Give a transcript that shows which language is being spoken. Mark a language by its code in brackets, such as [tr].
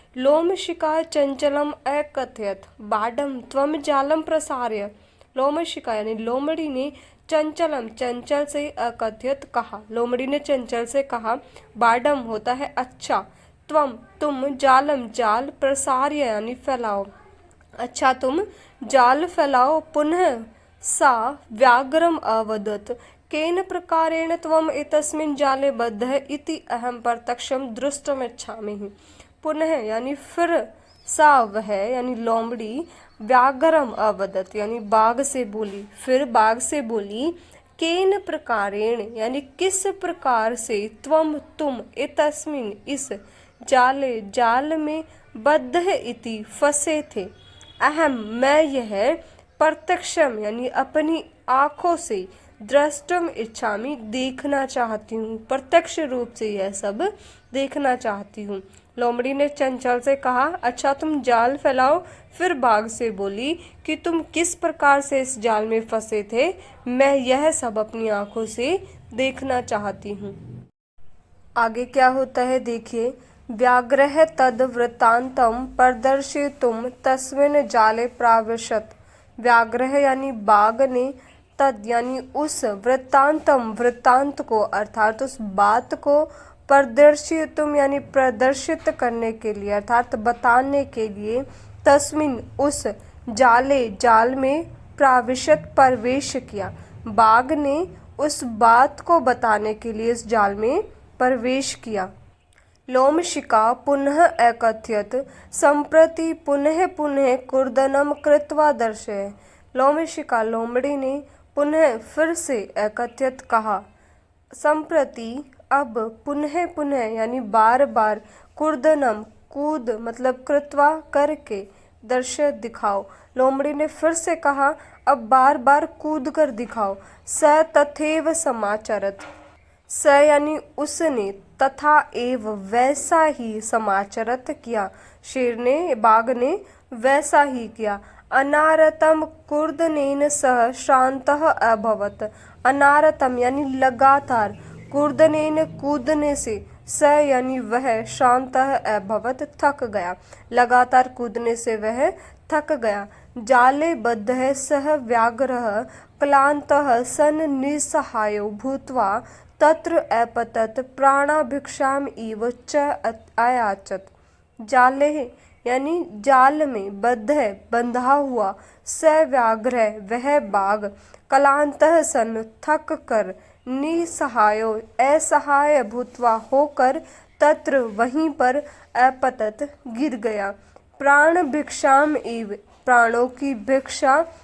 [sa] लोमशिका चंचलम अकथयत बाडम त्वम जालम प्रसार्य। [hi] लोमशिका यानी लोमड़ी ने चंचलम चंचल से, अकथयत कहा, लोमड़ी ने चंचल से कहा, बाडम होता है अच्छा, तुम जालम जाल, प्रसार्य यानी फैलाओ, अच्छा तुम जाल फैलाओ। [sa] पुनः सा व्याघ्रम अवदत्, केन प्रकारेण त्वम एतस्मिन् जाले बद्धः इति अहम प्रत्यक्षं द्रष्टुमिच्छामि। [hi] पुनः यानी फिर, सा वह यानी लोमड़ी, व्याघ्रम अवदत् यानी बाघ से बोली, फिर बाघ से बोली, केन प्रकारेण यानी किस प्रकार से, तुम एतस्मिन् इस, जाले जाल में, बद्ध इति फंसे थे, अहम मैं यह, प्रत्यक्षम यानी अपनी आंखों से, द्रष्टुम इच्छामि देखना चाहती हूँ, प्रत्यक्ष रूप से यह सब देखना चाहती हूँ। लोमड़ी ने चंचल से कहा, अच्छा तुम जाल फैलाओ। फिर बाघ से बोली कि तुम किस प्रकार से इस जाल में फंसे थे, मैं यह सब अपनी आंखों से देखना चाहती हूँ। आगे क्या होता है देखिए। [sa] व्याघ्रः तद वृत्तान्तं प्रदर्शयितुं तस्मिन् जाले प्राविशत। [hi] व्याघ्रः यानी बाघ ने, तद यानी उस, वृत्तांतम वृत्तांत को, अर्थात उस बात को, प्रदर्शयितुम यानी प्रदर्शित करने के लिए, अर्थात बताने के लिए, तस्मिन उस, जाले जाल में, प्राविशत प्रवेश किया। बाघ ने उस बात को बताने के लिए इस जाल में प्रवेश किया। [sa] लोमशिका पुनः अकथयत संप्रति पुनः पुनः कूर्दनं कृत्वा दर्शय। [hi] लोमशिका लोमड़ी ने पुनः फिर से, अकथयत कहा, संप्रति अब, पुनः पुनः यानी बार बार, कूर्दनम कूद मतलब कृत्वा करके, दर्शय दिखाओ। लोमड़ी ने फिर से कहा, अब बार बार कूद कर दिखाओ। [sa] स तथैव समाचरत। [hi] स यानी उसने, तथा एव वैसा ही, समाचरत किया, शेर ने, बाघ ने वैसा ही किया। [sa] अनारतम कूर्दनेन सह श्रान्तः अभवत। [hi] अनारतम यानी लगातार, कूर्दनेन कूदने से, स यानी वह, श्रान्तः अभवत थक गया, लगातार कूदने से वह थक गया। [sa] जाले बद्धः सह व्याघ्रः क्लान्तः सन् निस्सहायो भूत्वा तत्र अपतत प्राणाभिक्षाम इव च अयाचत। [hi] जाले यानी जाल में, बद्ध बंधा हुआ, स व्याघ्र वह बाघ, क्लांतः सन थक कर, निसहायो असहाय भूत्वा होकर, तत्र वहीं पर, अपतत गिर गया, प्राण भिक्षाम इव प्राणों की भिक्षा,